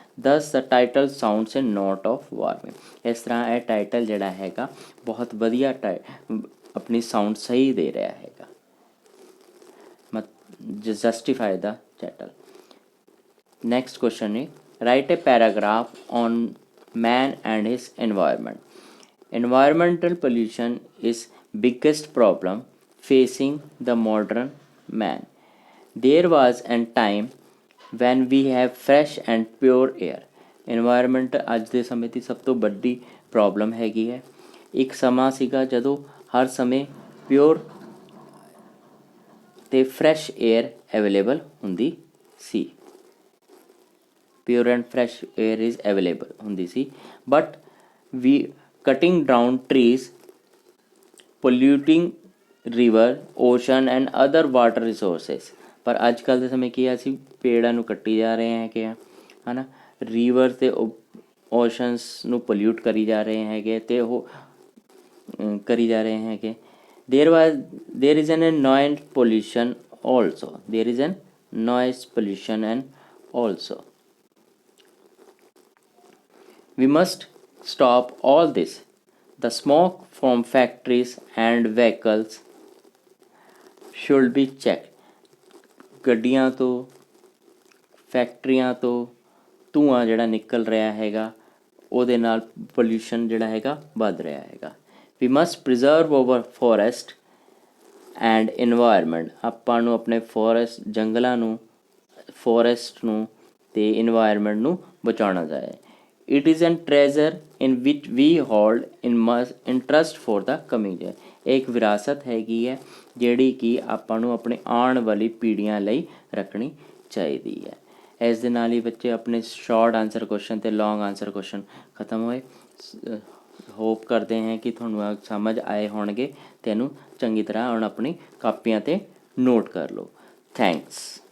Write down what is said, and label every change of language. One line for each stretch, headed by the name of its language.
English: Does the title sounds a note of warning.
Punjabi: ਇਸ ਤਰ੍ਹਾਂ ਇਹ ਟਾਈਟਲ ਜਿਹੜਾ ਹੈਗਾ ਬਹੁਤ ਵਧੀਆ ਆਪਣੀ ਸਾਊਂਡ ਸਹੀ ਦੇ ਰਿਹਾ ਹੈਗਾ।
English: Justify the title. Next question ਹੈ write a paragraph on man and his environment. Environmental pollution is biggest problem facing the modern man. There was a time when we have fresh and pure air.
Punjabi: Environment ਅੱਜ ਦੇ ਸਮੇਂ ਦੀ ਸਭ ਤੋਂ ਵੱਡੀ problem ਹੈਗੀ ਹੈ। ਇੱਕ ਸਮਾਂ ਸੀਗਾ ਜਦੋਂ ਹਰ ਸਮੇਂ ਪਿਓਰ ਅਤੇ ਫਰੈਸ਼ ਏਅਰ ਅਵੇਲੇਬਲ ਹੁੰਦੀ ਸੀ।
English: pure and fresh air is available
Punjabi: ਹੁੰਦੀ ਸੀ।
English: but we cutting down trees, polluting river, ocean and other water resources।
Punjabi: ਪਰ ਅੱਜ ਕੱਲ੍ਹ ਦੇ ਸਮੇਂ ਕੀ ਆ, ਅਸੀਂ ਪੇੜਾਂ ਨੂੰ ਕੱਟੀ ਜਾ ਰਹੇ ਹੈਗੇ ਆ, ਹੈ ਨਾ, ਰੀਵਰ ਅਤੇ ਓਸ਼ਨਸ ਨੂੰ ਪੋਲਿਊਟ ਕਰੀ ਜਾ ਰਹੇ ਹੈਗੇ ਅਤੇ ਉਹ ਕਰੀ ਜਾ ਰਹੇ ਹੈਗੇ।
English: there is an noise pollution also, there is an noise pollution and also we must stop all this. The smoke from factories and vehicles should be checked।
Punjabi: ਗੱਡੀਆਂ ਤੋਂ, ਫੈਕਟਰੀਆਂ ਤੋਂ ਧੂੰਆਂ ਜਿਹੜਾ ਨਿਕਲ ਰਿਹਾ ਹੈਗਾ ਉਹਦੇ ਨਾਲ ਪੋਲਿਊਸ਼ਨ ਜਿਹੜਾ ਹੈਗਾ ਵੱਧ ਰਿਹਾ ਹੈਗਾ।
English: we must preserve over forest and environment,
Punjabi: ਆਪਾਂ ਨੂੰ ਆਪਣੇ ਫੋਰੈਸਟ ਜੰਗਲਾਂ ਨੂੰ, ਫੋਰੈਸਟ ਨੂੰ ਅਤੇ ਇਨਵਾਇਰਮੈਂਟ ਨੂੰ ਬਚਾਉਣਾ ਚਾਹੀਦਾ।
English: It is a treasure in which we hold in interest for the coming day।
Punjabi: ਇੱਕ ਵਿਰਾਸਤ ਹੈਗੀ ਹੈ ਜਿਹੜੀ ਕਿ ਆਪਾਂ ਨੂੰ ਆਪਣੇ ਆਉਣ ਵਾਲੀ ਪੀੜ੍ਹੀਆਂ ਲਈ ਰੱਖਣੀ ਚਾਹੀਦੀ ਹੈ। ਇਸ ਦੇ ਨਾਲ ਹੀ ਬੱਚੇ ਆਪਣੇ ਸ਼ਾਰਟ ਆਨਸਰ ਕੁਐਸਚਨ ਅਤੇ ਲੌਂਗ ਆਨਸਰ ਕੁਐਸਚਨ ਖਤਮ ਹੋਏ। ਹੋਪ ਕਰਦੇ ਹਾਂ ਕਿ ਤੁਹਾਨੂੰ ਸਮਝ ਆਏ ਹੋਣਗੇ ਅਤੇ ਇਹਨੂੰ ਚੰਗੀ ਤਰ੍ਹਾਂ ਹੁਣ ਆਪਣੀ ਕਾਪੀਆਂ 'ਤੇ ਨੋਟ ਕਰ ਲਓ। ਥੈਂਕਸ।